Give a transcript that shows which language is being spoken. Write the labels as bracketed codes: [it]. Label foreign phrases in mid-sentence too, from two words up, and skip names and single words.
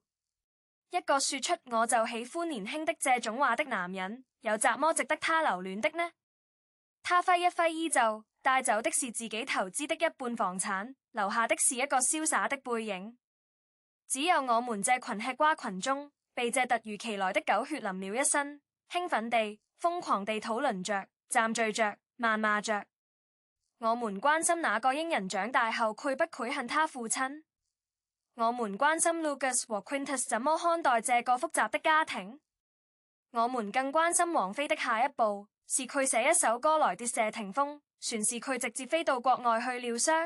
[zh] 一個說出我就喜歡年輕的這種話的男人，有怎麼值得他留戀的呢？他揮一揮衣袖，帶走的是自己投資的一半房產，留下的是一個瀟灑的背影。只有我們這群吃瓜群眾，被這突如其來的狗血淋了一身，興奮地、瘋狂地討論着、讚敘着、謾罵着。我們關心那個英人長大後愧不愧恨他父親？我們關心 Lucas 和 Quintus 怎麼看待這個複雜的家庭？我們更關心王菲的下一步，是佢寫一首歌來跌謝霆鋒，還是佢直接飛到國外去療傷？